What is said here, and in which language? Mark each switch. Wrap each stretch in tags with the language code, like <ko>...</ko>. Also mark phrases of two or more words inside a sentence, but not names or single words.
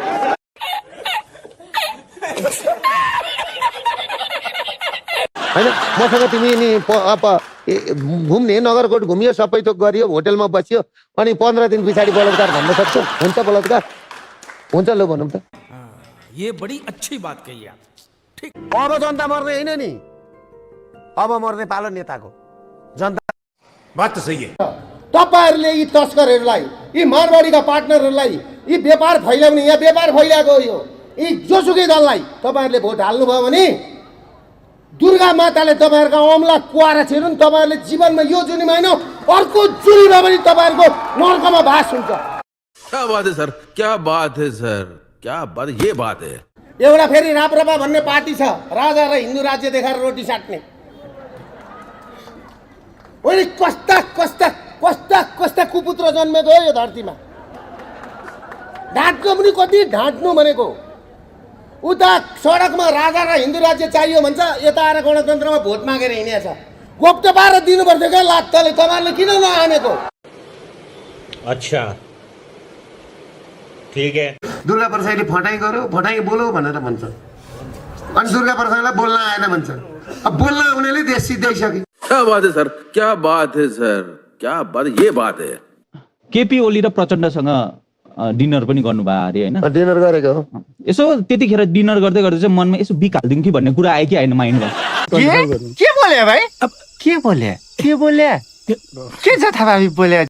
<ne>हैन मसँग तिमी नि घुम्ने नगरकोट घुमियो सबै थोक गरियो होटलमा बसियो अनि 15 दिन पछाडि बलात्कार भन्न सक्छौ हुन्छ बलात्कार हुन्छ ल भनौँ त</ne> <hi>ये बड़ी अच्छी बात कही आप ठीक</hi> <ne>अब जनता मर्ने हैन नि अब मर्ने पालो नेताको जनता</ne> <hi>बात त सही है</hi> <ne>तपाईहरुले यी तस्करहरुलाई यी मारवाडीका पार्टनरहरुलाई यी व्यापार फैलाउने यहाँ व्यापार फैलाएको यो यी जोसुकै दललाई तपाईहरुले भोट हाल्नु भयो भने दुर्गा माताले तपाईहरुका अमला कुवारा छिरुन् तपाईहरुले जीवनमा यो जुनीमा हैन अर्को जुनीमा पनि तपाईहरुको नरकमा बास हुन्छ</ne> <hi>क्या बात है सर क्या बात है सर क्या बात ये बात है</hi> <ne>एउटा फेरि राप्रपा भन्ने पार्टी छ राजा र हिन्दू राज्य देखाएर रोटी साट्ने ओइ कस्ता कस्ता कस्ता कस्ता कुपुत्र जन्मेको हो यो धरतीमा ढाँट्नु पनि कति ढाँट्नु भनेको उता सडकमा राजा र हिन्दू राज्य चाहियो भन्छ यता आएर गणतन्त्रमा भोट मागेर हिँडेछ गोप्त पारेर दिनुपर्थ्यो क्या लात्ताले तपाईँहरूले किन नआनेको</ne> <hi>अच्छा ठीक है</hi> <ne>दुर्गा प्रसादले फटाइ गर्यो फटाइ बोलो भनेर भन्छ अनि दुर्गा प्रसादलाई बोल्न आएन भन्छ अब बोल्न आउनेले देश सिद्धाइसक्यो</ne> <hi>क्या बात है सर क्या बात है सर क्या बात ये बात है</hi> <ne>केपी ओली र प्रचण्डसँग डिनर पनि गर्नुभयो अरे हैन डिनर गरेको हो यसो त्यतिखेर डिनर गर्दै गर्दै चाहिँ मनमा यसो बिकाल्दिउँ कि भन्ने कुरा आयो कि आएन माइन्डमा के बोले भाइ अब के बोले के छ थाहा बोले</ne>